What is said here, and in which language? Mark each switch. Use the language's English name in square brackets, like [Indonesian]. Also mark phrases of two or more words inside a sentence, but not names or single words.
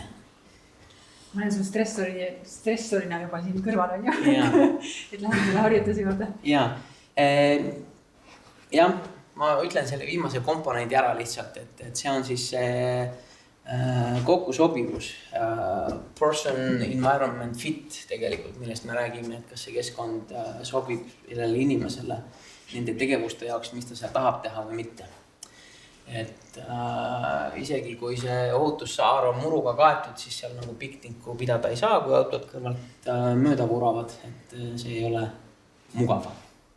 [Estonian] Ma olen sul stressorina juba siin kõrval on ju, et lähen selle harjutuse juurde. Jah, ma ütlen selle viimase komponendi ära lihtsalt, et see on siis kokkusobivus, [English] person environment fit [Estonian] tegelikult, millest me räägime, et kas see keskkond sobib sellele inimesele nende tegevuste jaoks, mis ta seal tahab teha või mitte. Et isegi kui see ohutussaar on muruga kaetud, siis seal nagu piknikku pidada ei saa, kui autod kõrvalt mööda vuravad, et see ei ole mugav.